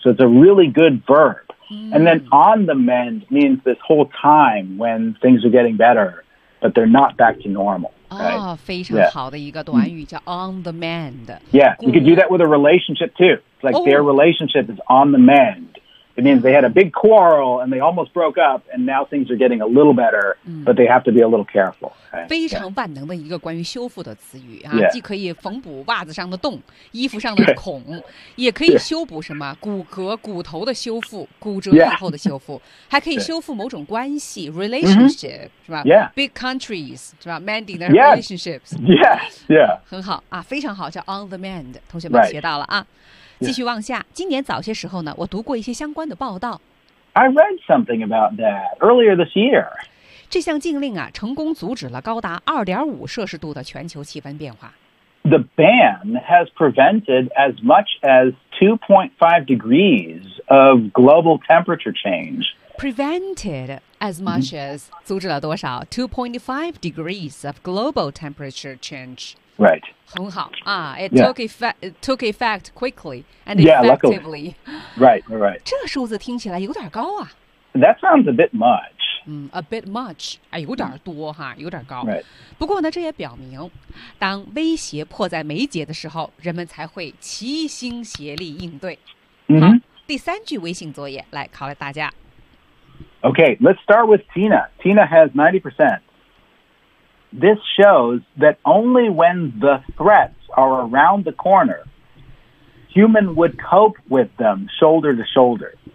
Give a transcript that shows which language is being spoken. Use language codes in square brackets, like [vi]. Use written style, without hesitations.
[en] So it's a really good verb. And then on the mend means this whole time when things are getting better, but they're not back to normal. Right? [zh] Oh, 非常好的一个短语叫 on the mend. [en] Yeah, you could do that with a relationship too. It's like their relationship is on the mend. It means they had a big quarrel and they almost broke up and now things are getting a little better, but they have to be a little careful. Right? [zh] 非常万能的一个关于修复的词语、啊 [en] yeah. [zh] 既可以缝补袜子上的洞、衣服上的孔、也可以修补什么骨骼、骨头的修复、骨折以后的修复、还可以修复某种关系、relationship,、mm-hmm. 是吧、 [en] yeah. Big countries, [zh] 是吧 [en] Mending their relationships. Yes, yeah. [zh] 很好、啊、非常好叫 on the mend, 同学们学到了啊。 [en] Right. [zh] 继续往下。今年早些时候呢，我读过一些相关的报道。 [en] I read something about that earlier this year. [zh] 这项禁令啊，成功阻止了高达2.5摄氏度的全球气温变化。 [en] The ban has prevented as much as 2.5 degrees of global temperature change. Prevented as much as [zh] 阻止了多少 [en] 2.5 degrees of global temperature change. Right. [zh] 很好、啊、 [en] it, took effect, it took effect quickly and effectively. Yeah, luckily. Right, right. [zh] 这数字听起来有点高啊。 [en] That sounds a bit much.、 a bit much.、 [zh] 哎、有点多哈，有点高。 [en] Right. [zh] 不过呢，这也表明，当威胁迫在眉睫的时候，人们才会齐心协力应对。 Mm-hmm. 好，第三句微信作业来考了大家。 [en] Okay, let's start with Tina. Tina has 90%. This shows that only when the threats are around the corner, human would cope with them shoulder to shoulder.